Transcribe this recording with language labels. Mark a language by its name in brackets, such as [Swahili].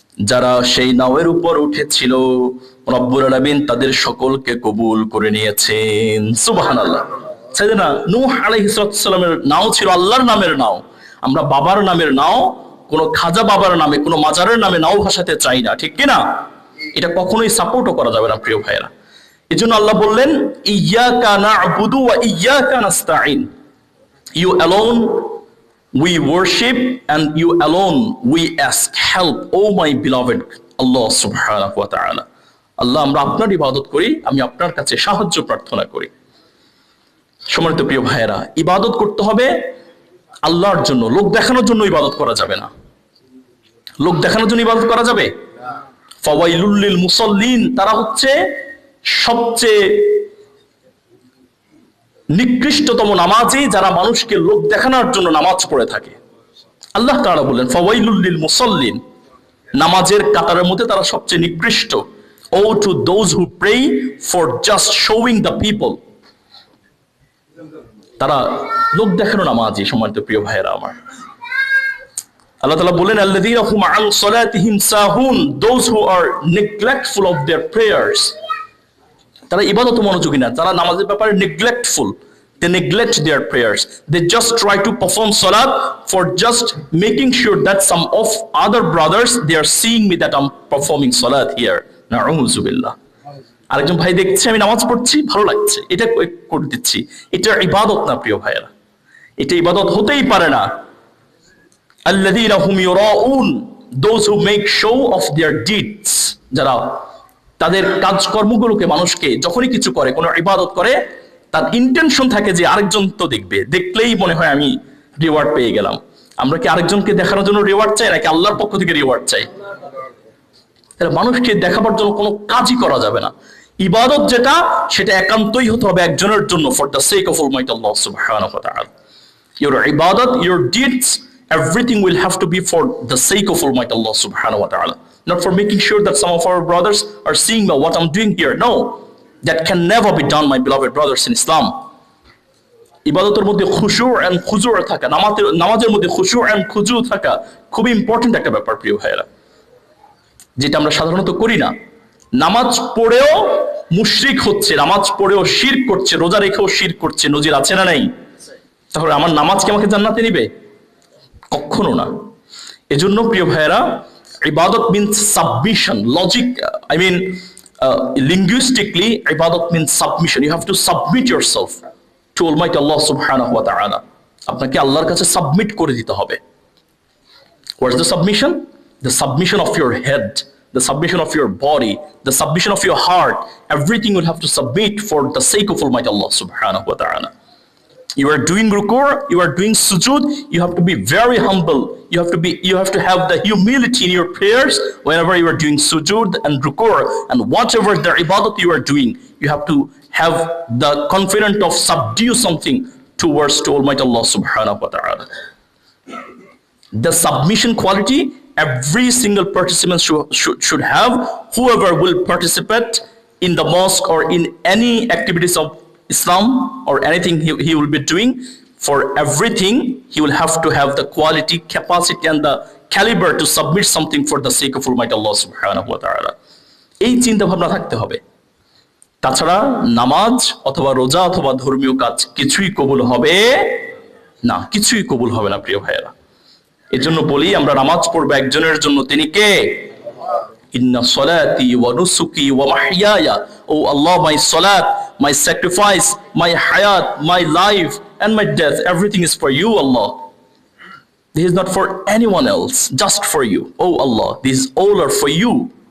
[Bangla] যারা সেই নাওয়ের উপর উঠেছিল, রব্বুল আলামিন তাদের সকলকে কবুল করে নিয়েছেন। সুবহানাল্লাহ। সাইয়েদনা নূহ আলাইহিস সালামের নাও ছিল আল্লাহর নামের নাও। আমরা বাবার নামের নাও, কোনো খাজা বাবার নামে, কোনো মাজারের নামে নাও ভাসাতে চাই না, ঠিক কিনা? এটা কখনোই সাপোর্টও করা যাবে না প্রিয় ভাইয়েরা। এজন্য আল্লাহ বললেন, [Arabic] ইয়্যাকা না'বুদু ওয়া ইয়্যাকা নাস্তাঈন, [English] You alone we worship and you alone we ask help, oh my beloved Allah subhanahu wa ta'ala. [Bangla] আল্লাহ, আমরা আপনার ইবাদত করি, আমি আপনার কাছে সাহায্য প্রার্থনা করি। সম্মানিত প্রিয় ভাইয়েরা, ইবাদত করতে হবে আল্লাহর জন্য, লোক দেখানোর জন্য ইবাদত করা যাবে না। লোক দেখানোর জন্য ইবাদত করা যাবে? [Arabic] ফাওয়াইলুল লিল মুসাল্লিন, [Bangla] তারা হচ্ছে সবচেয়ে নিকৃষ্টতম নামাজি, যারা মানুষকে লোক দেখানোর জন্য নামাজ পড়ে থাকে। আল্লাহ তাআলা বলেন, [Arabic] ফাওয়াইলুল লিল মুসাল্লিন, [Bangla] নামাজের কাতারের মধ্যে তারা সবচেয়ে নিকৃষ্ট। [English] woe to those who pray for just showing the people, [Bangla] তারা লোক দেখানো নামাজি। সম্মানিত প্রিয় ভাইয়েরা আমার, আল্লাহ তাআলা বলেন, [Arabic] আল্লাযীনা হুম আন সালাতিহিম সাহুন, [English] Those who are neglectful of their prayers. [Bangla] তারা ইবাদতে মনোযোগী না, তারা নামাজের ব্যাপারে neglectful, [English] They neglect their prayers. They just try to perform salat for just making sure that some of other brothers, they are seeing me that I'm performing salat here. [Arabic] Na'udzubillah. [Bangla] আরেকজন ভাই দেখছে আমি নামাজ পড়ছি, ভালো লাগছে, এটা করে দিচ্ছি। এটা ইবাদত না প্রিয় ভাইয়েরা, এটা ইবাদত হতেই পারে না। [Arabic] আল্লাযীনা হুম ইউরাউন, [English] those who make show of their deeds, [Bangla] যারা তাদের কাজকর্মগুলোকে মানুষকে যখনই কিছু করে, কোনো ইবাদত করে, তার ইন্টেনশন থাকে যে আরেকজন তো দেখবে, দেখলেই মনে হয় আমি রিওয়ার্ড পেয়ে গেলাম। আমরা কি আরেকজনকে দেখানোর জন্য রিওয়ার্ড চাই নাকি আল্লাহর পক্ষ থেকে রিওয়ার্ড চাই? তাহলে মানুষকে দেখাবার জন্য কোনো কাজই করা যাবে না। ইবাদত যেটা, সেটা একান্তই হতে হবে একজনের জন্য, [English] For the sake of almighty আল্লাহ সুবহানাহু ওয়া তাআলা। Your ibadat, your deeds, everything will have to be for the sake of Almighty Allah subhanahu wa ta'ala. Not for making sure that some of our brothers are seeing what I'm doing here. No, that can never be done, my beloved brothers in Islam. [Bangla] ইবাদতের মধ্যে খুশু and খুজু থাকা, নামাজের মধ্যে খুশু and খুজু থাকা খুবই important একটা ব্যাপার প্রিয় ভাইয়েরা, যেটা আমরা সাধারণত করি না। নামাজ পড়েও মুশরিক হচ্ছে, নামাজ পড়েও শিরক করছে, রোজা রেখেও শিরক করছে, নজির আছে না নাই? তাহলে আমার নামাজ কি আমাকে জান্নাতে নিবে? কখনো না। এজন্য প্রিয় ভাইয়েরা, [English] ইবাদত means submission. Logic, I mean linguistically, ibadat means submission. You have to submit yourself to Almighty Allah subhanahu wa ta'ala. [Bangla] আপনাকে আল্লাহর কাছে সাবমিট করে দিতে হবে। [English] What is the submission? The submission of your head, the submission of your body, the submission of your heart. Everything will have to submit for the sake of Almighty Allah subhanahu wa ta'ala. You are doing ruku', you are doing sujood, you have to be very humble. You have to have the humility in your prayers whenever you are doing sujood and ruku', and whatever the ibadat you are doing, you have to have the confidence of subdue something towards to Almighty Allah subhanahu wa ta'ala. The submission quality every single participant should have. Whoever will participate in the mosque or in any activities of Islam or anything he will be doing, for everything he will have to have the quality, capacity and the caliber to submit something for the sake of Almighty Allah subhanahu wa ta'ala. [Bangla] এই চিন্তা ভাবনা থাকতে হবে। তাছাড়া নামাজ অথবা রোজা অথবা ধর্মীয় কাজ কিছুই কবুল হবে না, কিছুই কবুল হবে না প্রিয় ভাইয়েরা। এজন্য বলি, আমরা নামাজ পড়বো একজনের জন্য, তিনি কে? [Arabic] Inna salati wa nusuki wa mahyaya. [English] Oh Allah, my salat, my sacrifice, my hayat, my life and my death, everything is for you, Allah. This is not for anyone else, just for you. Oh Allah, these all are for you.